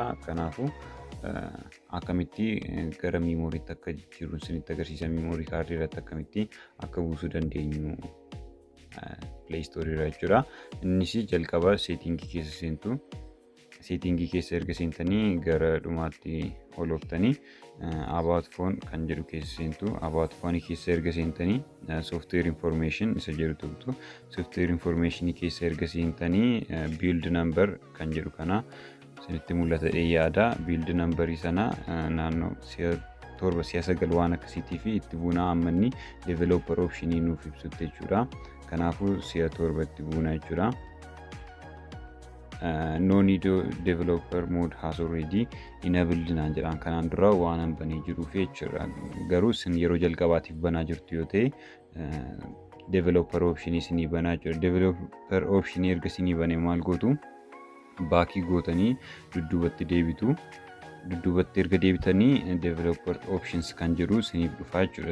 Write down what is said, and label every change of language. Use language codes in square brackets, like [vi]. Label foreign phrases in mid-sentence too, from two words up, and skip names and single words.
[om] Kanaaf akkamitti gara memoriitti akka jijjiirru isinitti agarsiisa. Memorii kaardii irratti akkamitti akka buusuu dandeenyu Play Store irraa jechuudha. Innis jalqaba settingii keessa seentu. Settingii keessa erga seentanii gara dhumaatti ol ooftanii [en] about phone [om] kan jedhu keessa seentu. [en] About phone [om] keessa erga seentanii [en] software information [om] isa jedhu tuqxu. [en] Software information [om] keessa erga seentanii [en] build number [om] kan jedhu kana isinitti mul'ata yaada. [en] Build number [om] sana naannoo torba siyaasa waan akkasiitii fi itti buunaa ammanni [en] developer option [om] nuuf ibsutti jechuudha. Kanaafuu siya torba itti buunaa jechuudha. [en] No need developer mode has already enabled [om] naan jedhaan kanaan dura waan hanbanii jiruuf jechuudha. Garuu isin yeroo jalqabaatiif banaa jirtu yoo ta'e [en] developer option [om] isinii banaa jechuudha. [en] Developer option [om] erga isinii bane maal gootu baakii gootanii dudduubatti deebitu. Dudduubatti erga deebitanii [en] developer options [om] kan jedhu isiniif dhufaa jechuudha.